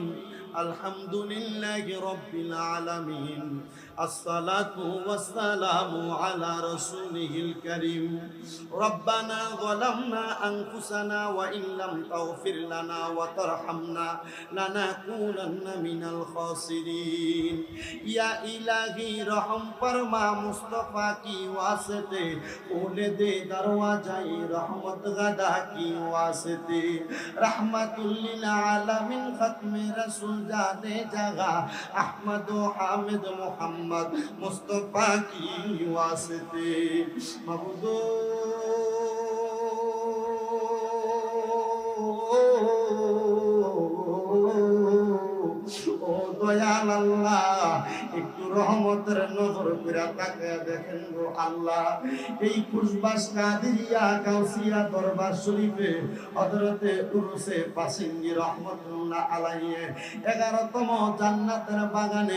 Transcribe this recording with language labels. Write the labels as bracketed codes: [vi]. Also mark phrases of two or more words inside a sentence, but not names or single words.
[ar] الحمد لله رب العالمين. الصلاة والسلام على رسول الكريم. ربنا ظلمنا أنفسنا وإن لم تغفر لنا وترحمنا لنكونن من الخاسرين. [ur] یا الٰہی رحم فرما مصطفیٰ کی واسطے, کھولے دے دروازۂ رحمت گدا کی واسطے. [ar] رحمۃ للعالمین [ur] ختمِ رسول جادے جگہ احمد حامد محمد مصطفیٰ کی واسطے. [bn] मबूदो ও দয়াল আল্লাহ, একটু রহমতের নজর করে তাকায়া দেখেন গো আল্লাহ। এই খুশবাস কাদিরিয়া গাউসিয়া দরবার শরীফে হযরতে উরুসে পাসিঙ্গি [ar] رحمة الله عليه [bn] 11তম জান্নাতের বাগানে